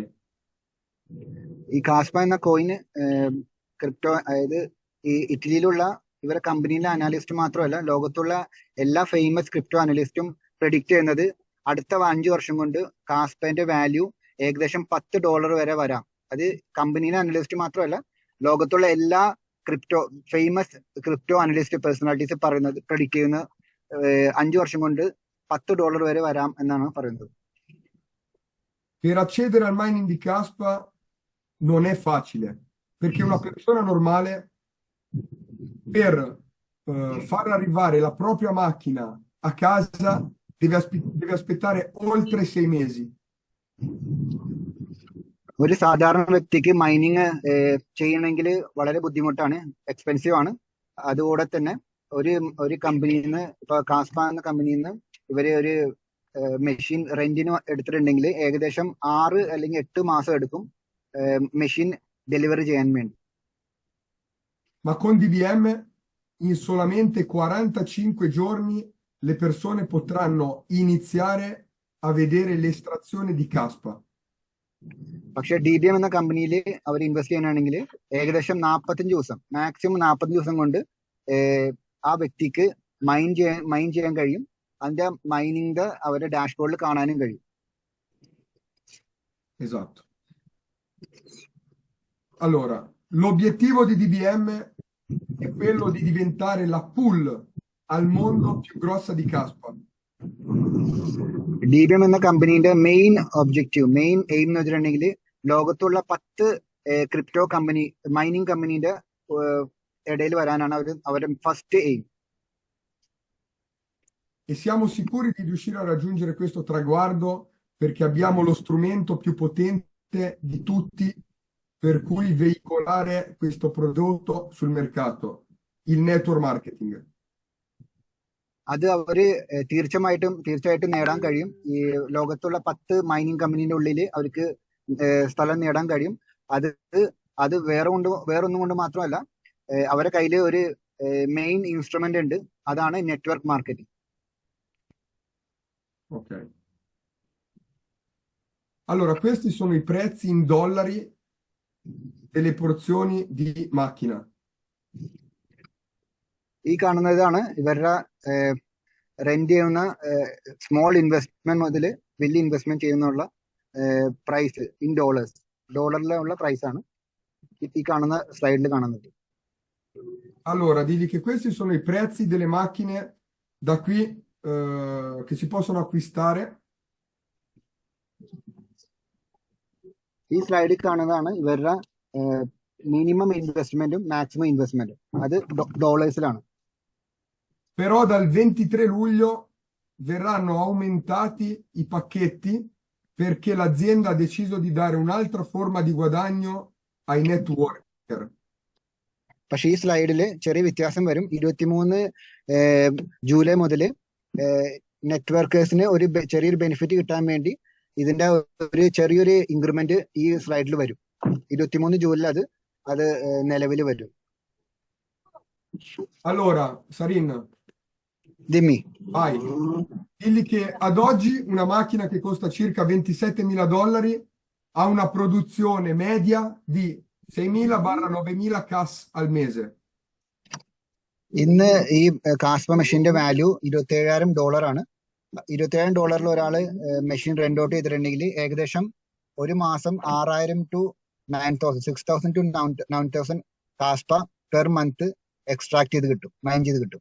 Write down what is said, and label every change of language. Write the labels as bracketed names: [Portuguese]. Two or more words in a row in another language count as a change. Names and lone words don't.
[Malayalam] ഈ കാസ്പ എന്ന കോയിന് ക്രിപ്റ്റോ, അതായത് ഈ ഇറ്റലിയിലുള്ള ഇവരെ കമ്പനിയിലെ അനാലിസ്റ്റ് മാത്രമല്ല, ലോകത്തുള്ള എല്ലാ [English] famous crypto [Malayalam] അനലിസ്റ്റും പ്രെഡിക്റ്റ് ചെയ്യുന്നത് അടുത്ത 5 വർഷം കൊണ്ട് കാസ്പേന്റെ വാല്യൂ ഏകദേശം $10 വരെ വരാം. അത് കമ്പനിയിലെ അനലിസ്റ്റ് മാത്രമല്ല, ലോകത്തുള്ള എല്ലാ [English] famous crypto analyst personalities [Malayalam] പറയുന്നത്, പ്രെഡിക്റ്റ് ചെയ്യുന്ന 5 വർഷം കൊണ്ട് $10 വരെ വരാം എന്നാണ് പറയുന്നത്. [Italian] Per accedere al mining di Caspa non è facile, perché una persona normale per far arrivare la propria macchina a casa deve aspettare oltre 6 mesi. [Malayalam] ഒരു സാധാരണ വ്യക്തിക്ക് മൈനിങ് ചെയ്യണമെങ്കിൽ വളരെ ബുദ്ധിമുട്ടാണ്, എക്സ്പെൻസീവ് ആണ്. അതുകൂടെ തന്നെ ഒരു കമ്പനിയിൽ നിന്ന്, ഇപ്പൊ കാസ്പ എന്ന കമ്പനിയിൽ നിന്ന് ഇവര് ഒരു മെഷീൻ റെന്റിന് എടുത്തിട്ടുണ്ടെങ്കിൽ ഏകദേശം 6 അല്ലെങ്കിൽ 8 മാസം എടുക്കും [English] machine delivery [Malayalam] ചെയ്യാൻ വേണ്ടി. [Italian] Ma con DBM in solamente 45 giorni le persone potranno iniziare a vedere l'estrazione di Caspa. [Malayalam] പക്ഷെ DBM എന്ന കമ്പനിയിൽ അവർ ഇൻവെസ്റ്റ് ചെയ്യാനാണെങ്കിൽ ഏകദേശം 45 ദിവസം, മാക്സിമം 40 ദിവസം കൊണ്ട് ആ വ്യക്തിക്ക് മൈൻ ചെയ്യാൻ കഴിയും. അതിന്റെ മൈനിങ് അവരുടെ ഡാഷ്ബോർഡിൽ കാണാനും കഴിയും. [Italian] Esatto. Allora, l'obiettivo di DBM è quello di diventare la pool al mondo più grossa di Caspa. [Malayalam] DBM എന്ന കമ്പനിയുടെ [English] main aim [Malayalam] എന്ന് വെച്ചിട്ടുണ്ടെങ്കിൽ ലോകത്തുള്ള 10 [English] crypto company, [Malayalam] മൈനിങ് കമ്പനിയുടെ ഇടയിൽ വരാനാണ് അവരുടെ [English] first aim. [Italian] E siamo sicuri di riuscire a raggiungere questo traguardo perché abbiamo lo strumento più potente di tutti per cui veicolare questo prodotto sul mercato, il [English] network marketing. [Malayalam] അത് അവര് തീർച്ചയായിട്ടും നേടാൻ കഴിയും. ഈ ലോകത്തുള്ള 10 മൈനിങ് കമ്പനീന്റെ ഉള്ളിൽ അവർക്ക് സ്ഥലം നേടാൻ കഴിയും. അത് വേറൊന്നും കൊണ്ട് മാത്രമല്ല, അവരുടെ കയ്യിൽ ഒരു [English] main instrument [Malayalam] ഉണ്ട്, അതാണ് [English] network marketing. [Italian] Ok. Allora, questi sono i prezzi in dollari delle porzioni di macchina. [Malayalam] ഈ കാണുന്നതാണ് ഇവരുടെ റെന്റ് ചെയ്യുന്ന [English] small investment [Malayalam] മുതൽ വലിയ ഇൻവെസ്റ്റ്മെന്റ് ചെയ്യുന്നുള്ള [English] price in [Malayalam] ഡോളറിലുള്ള പ്രൈസ് ആണ് ഈ കാണുന്ന സ്ലൈഡിൽ കാണുന്നത്. [Italian] Allora, digli che questi sono i prezzi delle macchine da qui che si possono acquistare. [Malayalam] ഈ സ്ലൈഡിൽ കാണുന്നതാണ് ഇവരുടെ മിനിമം ഇൻവെസ്റ്റ്മെന്റും മാക്സിമം ഇൻവെസ്റ്റ്മെന്റും. അത് ഡോളേഴ്സിലാണ്. [Italian] Però dal 23 luglio verranno aumentati i pacchetti perché l'azienda ha deciso di dare un'altra forma di guadagno ai networker. [Malayalam] പക്ഷെ ഈ സ്ലൈഡിൽ ചെറിയ വ്യത്യാസം വരും. 23 ജൂലൈ മുതൽ നെറ്റ്വർക്കേഴ്സിന് ഒരു ചെറിയൊരു ബെനിഫിറ്റ് കിട്ടാൻ വേണ്ടി ഇതിന്റെ ഒരു ചെറിയൊരു ഇൻക്രിമെന്റ് ഈ സ്ലൈഡിൽ വരും. 23 ജൂലൈ അത് നിലവിൽ വരും. [Italian] Allora, Sarin, Dimmi. vai. Digli che ad oggi una macchina che costa circa $27.000 ha una produzione media di 6.000-9.000 CAS al mese. [Malayalam] ഇന്ന് ഈ കാസ്പ മെഷീന്റെ വാല്യൂ $27,000 ആണ്. $27,000 ഒരാള് [English] machine rent out [Malayalam] ചെയ്തിട്ടുണ്ടെങ്കിൽ ഏകദേശം ഒരു മാസം 6,000 to 9,000 6,000 to 9,000 കാസ്പ [English] per month extract [Malayalam] ചെയ്ത് കിട്ടും, മൈൻ ചെയ്ത് കിട്ടും.